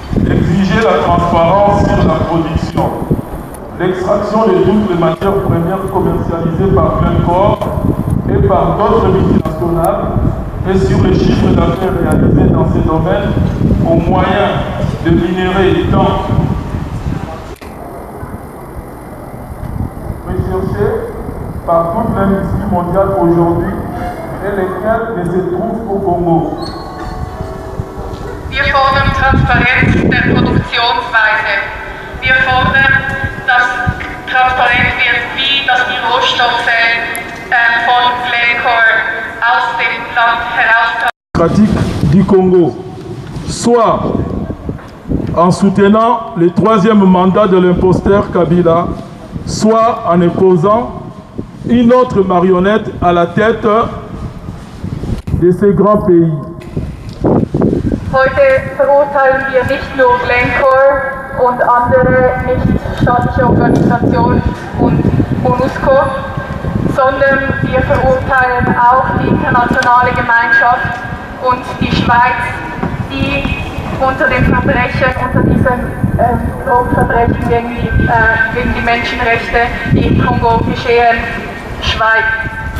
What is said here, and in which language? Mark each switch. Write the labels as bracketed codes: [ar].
[fr] Exiger la transparence sur la production, l'extraction de toutes les matières premières commercialisées par Glencore et par d'autres multinationales et sur les chiffres d'affaires réalisés dans ces domaines au moyen de minerais étant recherchés par toute l'industrie mondiale aujourd'hui et lesquels ne se trouvent qu'au Congo. [de] Wir fordern Transparenz der Produktionsweise. Wir fordern, dass transparent wird, wie die Rohstoffe von Glencore aus dem Land heraus [fr] du Congo, soit en soutenant le troisième mandat de l'imposteur Kabila, soit en imposant une autre marionnette à la tête de ces grands pays. [de] Heute verurteilen wir nicht nur Glencore und andere nichtstaatliche Organisationen und MONUSCO, sondern wir verurteilen auch die internationale Gemeinschaft und die Schweiz, die unter den Verbrechen, unter diesen Verbrechen gegen die Menschenrechte, die im Kongo geschehen, schweigt.